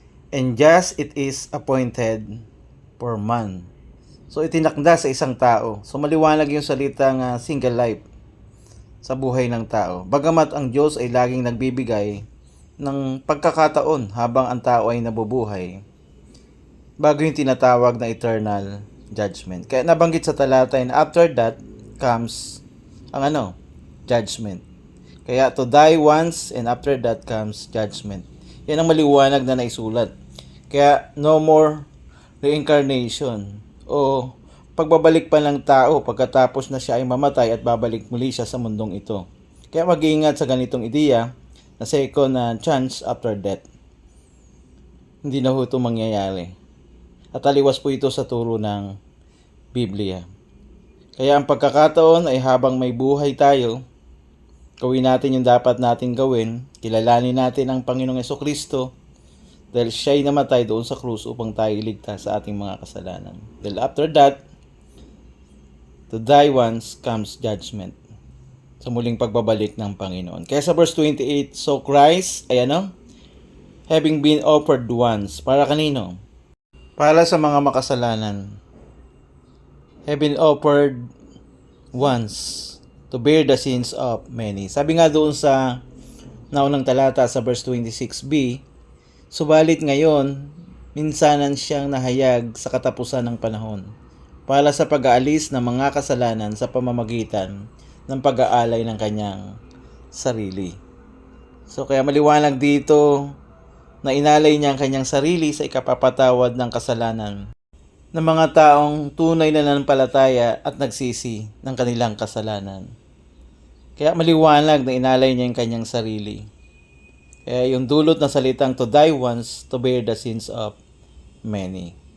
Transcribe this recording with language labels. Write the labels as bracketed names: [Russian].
[English] "And just it is appointed for man." [Filipino] So itinakda sa isang tao. So maliwanag yung salitang single life sa buhay ng tao. Bagamat ang Diyos ay laging nagbibigay ng pagkakataon habang ang tao ay nabubuhay, bago yung tinatawag na eternal judgment. Kaya nabanggit sa talata, [English] and after that comes [Filipino] ang judgment. [English] Kaya to die once and after that comes judgment. [Filipino] Yan ang maliwanag na naisulat. Kaya no more reincarnation o pagbabalik pa ng tao pagkatapos na siya ay mamatay at babalik muli siya sa mundong ito. Kaya mag-iingat sa ganitong ideya na [English] second chance after death. [Filipino] Hindi na ho ito mangyayari. At taliwas po ito sa turo ng Biblia. Kaya ang pagkakataon ay habang may buhay tayo, gawin natin yung dapat natin gawin, kilalanin natin ang Panginoong Jesucristo dahil siya'y namatay doon sa krus upang tayo iligtas sa ating mga kasalanan. [English] Dahil after that, to die once comes judgment, [Filipino] sa muling pagbabalik ng Panginoon. [English] Kaya sa verse 28, "So Christ ay having been offered once." [Filipino] Para kanino? Para sa mga makasalanan. [English] "Have been offered once to bear the sins of many." [Filipino] Sabi nga doon sa naunang talata sa verse 26b, "Subalit ngayon, minsanan siyang nahayag sa katapusan ng panahon para sa pag-aalis ng mga kasalanan sa pamamagitan ng pag-aalay ng kanyang sarili." So kaya maliwanag dito na inalay niya ang kanyang sarili sa ikapapatawad ng kasalanan ng mga taong tunay na nanampalataya at nagsisi ng kanilang kasalanan. Kaya maliwanag na inalay niya ang kanyang sarili. Kaya yung dulot ng salitang [English] to die once, to bear the sins of many.